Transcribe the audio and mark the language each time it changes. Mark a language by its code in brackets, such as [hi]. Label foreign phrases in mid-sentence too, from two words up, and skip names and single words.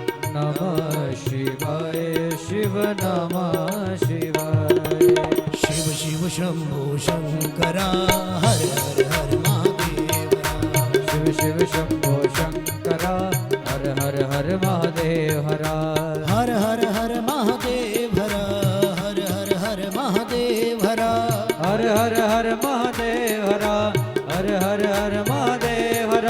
[sa] नमः शिवाय शिव नमः शिवाय। [hi] शिव शिव शंभो शंकरा हर हर हर महादेव। शिव शिव शंभो शंकरा हर हर हर महादेव हरा। हर हर हर महादेव हरा। हर हर हर महादेव हरा। हर हर हर महादेव हरा। हर हर हर महादेव हरा।